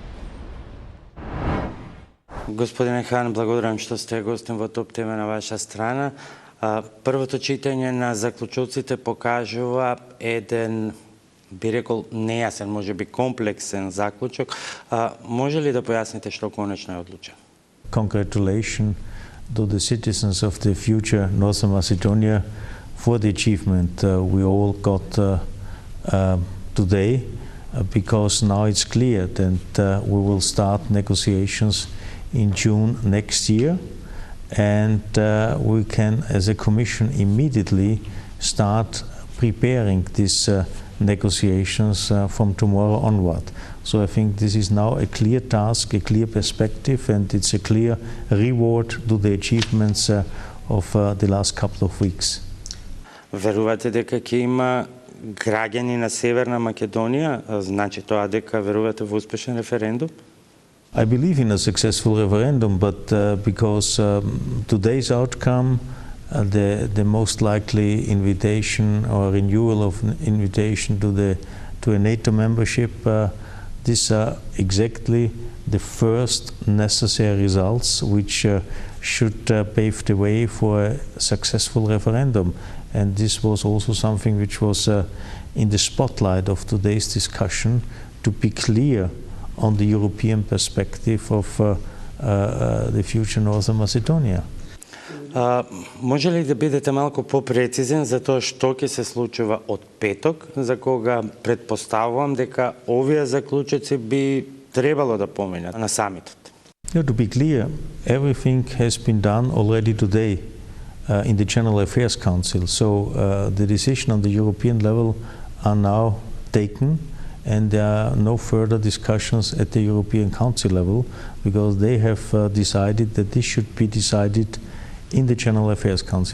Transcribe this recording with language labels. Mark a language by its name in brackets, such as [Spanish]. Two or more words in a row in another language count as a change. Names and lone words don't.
[Macedonian] Господине Хан, благодарам што сте гостин во топ тема на ваша страна. Првото читање на заклучоците покажува еден, би рекол, нејасен, можеби комплексен заклучок. Може ли да појасните што конечно е одлучено? [English] Congratulations to the citizens of the future Northern Macedonia for the achievement we all got today, because now it's clear that we will start negotiations in June next year, and we can, as a Commission, immediately start preparing these negotiations from tomorrow onward. So I think this is now a clear task, a clear perspective, and it's a clear reward to the achievements of the last couple of weeks. [Macedonian] Верувате дека ќе има граѓани на Северна Македонија, значи тоа дека верувате во успешен референдум? [English] I believe in a successful referendum, but because today's outcome, the most likely invitation or renewal of an invitation to a NATO membership, these are exactly the first necessary results which should pave the way for a successful referendum. And this was also something which was in the spotlight of today's discussion, to be clear on the European perspective of the future Northern Macedonia. [Macedonian] Може ли да бидете малку попрецизен за тоа што ќе се случува од петок, за кога предпоставувам дека овие заклучоци би требало да поминат на самитот? [English] To be clear, everything has been done already today in the General Affairs Council. So the decision on the European level are now taken, and there are no further discussions at the European Council level, because they have decided that this should be decided in the General Affairs Council.